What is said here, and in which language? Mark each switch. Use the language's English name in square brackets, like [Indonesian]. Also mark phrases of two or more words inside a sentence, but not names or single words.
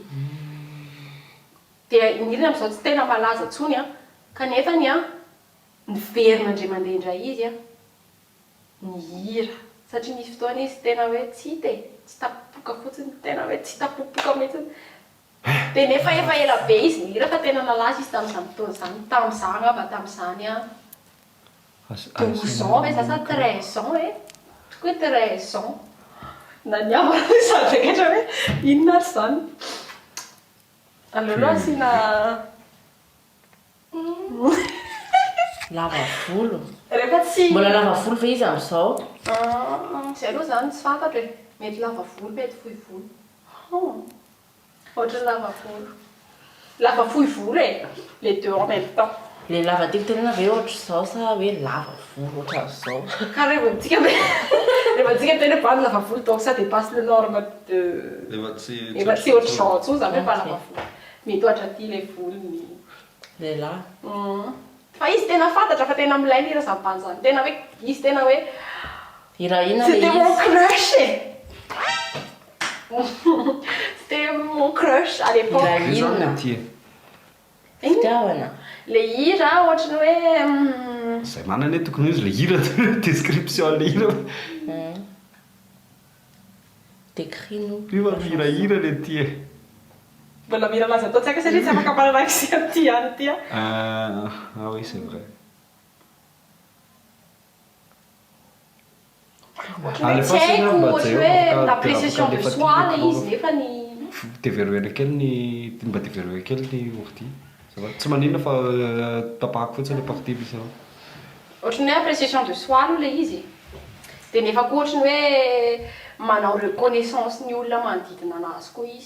[Malagasy] Dia ny hira amin'izao tsy tena malaza intsony kanefa niverina indray mandeha indray izy ny hira. Satria nisy fotoana izy tena hoe tsy hita tsy tapopoka fotsiny, tena hoe tsy tapopoka mihitsiny. Dia nefa efa ela be izy ny hira fa tena nalaza izy tamin'izany fotoana izany. Tamin'izany ava tamin'izany 12 ans ve [French] ça 13 ans que 13 ans. [Malagasy] Naniavana izany rehetra hoe inona ary izany. Aloloha asiana Lava volo. rehefa tsy Mbola lava volo ve izy amin'izao? Izay aloha zany tsy fantatra hoe mety lava volo mety fohy volo. Ohatra lava volo. Lava fohy volo [French] les deux en même temps. [Malagasy] Le lava tiako tenena ve ohatra izao sa hoe lava volo ohatra izao? Ka rehefa tena bandy lava volo [French] donc ça dépasse le norme de [Malagasy] efa tsy ohatr'izao intsony zany hoe fa lava volo. Mety ohatra aty le volony. Lehilahy. Fa izy tena fantatra fa tena milainy hira izany bandy izany. Tena hoe izy tena hoe Hira inona le [French] c'était mon [Malagasy] izy? [French] crush C'était mon crush à l'époque. [Malagasy] Hira Io zany inona? tia. Fitiavana. Le hira ohatra ny hoe Zay manana hoe tokony izy le hira description le hira. [French] Décris-nous. [Malagasy] Io fa mihirahira le tia. mbola mira laza atao tsy haiko satria tsy afaka manana sy aty any ty [French] Ah oui, c'est vrai. [Malagasy] Tsy haiko ohatra hoe [French] l'appréciation de soi [Malagasy] le izy nefa ny Developer kely ny mba developer kely ny ordi. Tsy maninona fa tapahako fotsiny le partie misy ao. ohatra ny hoe [French] appréciation de soi [Malagasy] aloha le izy. Dia nefa koa ohatra ny hoe manao reconnaissance ny olona manodidina anazy koa izy.